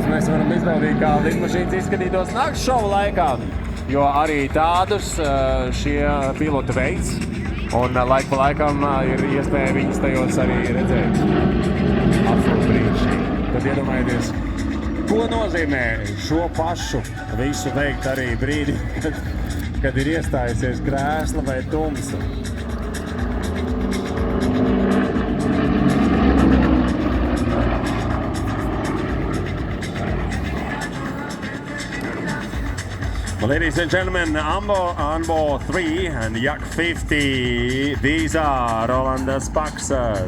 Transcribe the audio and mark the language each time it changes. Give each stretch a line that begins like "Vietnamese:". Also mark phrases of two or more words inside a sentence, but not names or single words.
Latvian: Mēs varam izbaudīt, kā lidmašīnas izskatītos nakts šova laikā, jo arī tādus šie piloti veids, un laika pa laikam ir iespēja viņus tajos arī redzēt. Absolūti brīnišķīgi. Tad iedomājieties, ko nozīmē šo pašu visu veikt arī brīdī, kad ir iestājusies krēsla vai tumsa.
English: Ladies and gentlemen, on board 3 and Yak 50, these are Roland Spaxer.